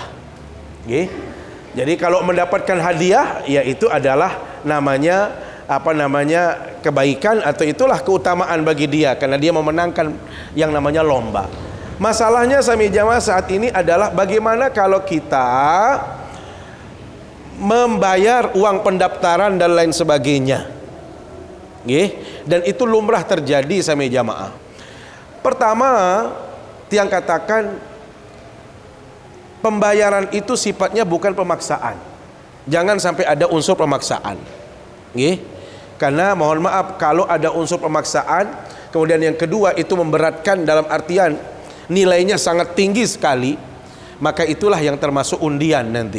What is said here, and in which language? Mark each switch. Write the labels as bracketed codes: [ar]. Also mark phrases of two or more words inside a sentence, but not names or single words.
[id] Jadi kalau mendapatkan hadiah, ya itu adalah namanya kebaikan, atau itulah keutamaan bagi dia karena dia memenangkan yang namanya lomba. Masalahnya sami jamaah saat ini adalah bagaimana kalau kita membayar uang pendaftaran dan lain sebagainya. Dan itu lumrah terjadi sami jamaah. Pertama, tiang katakan pembayaran itu sifatnya bukan pemaksaan. Jangan sampai ada unsur pemaksaan. Karena mohon maaf kalau ada unsur pemaksaan, kemudian yang kedua itu memberatkan dalam artian nilainya sangat tinggi sekali, maka itulah yang termasuk undian nanti.